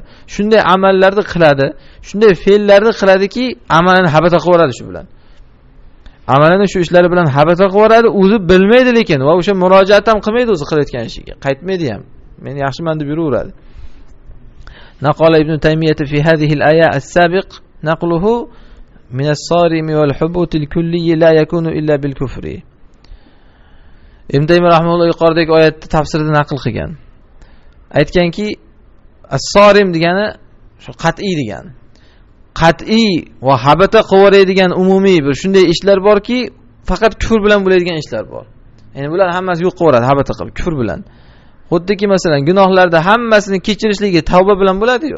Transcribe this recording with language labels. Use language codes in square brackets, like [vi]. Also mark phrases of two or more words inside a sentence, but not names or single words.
[uz] Shunday amallarni qiladi, shunday fe'llarni qiladiki, amalini habata qilib yuboradi shu bilan. Amalini shu ishlari bilan habata qilib yuboradi, o'zi bilmaydi lekin va o'sha murojaat ham qilmaydi o'zi qilayotgan ishiga. Qaytmaydi ham. Men yaxshiman deb yuraveradi. [ar] نقل ابن تيمية في هذه الآية السابق نقله من الصارم والحبوط الكلي لا يكون إلا بالكفر. [uz] Ibn Taymiyyah rahimahulloh yuqoridagi oyatni tafsirida naql qilgan. Aytganki, as-sarim degani shu qat'iy degani. Qat'iy va habata qilaveradigan umumiy bir shunday ishlar borki, faqat kufr bilan bo'ladigan ishlar bor. Ya'ni bular hammasi yo'q qilaveradi habata qilib kufr bilan. Xuddiki masalan gunohlarda hammasini kechirishligi tavba bilan bo'ladi-yu.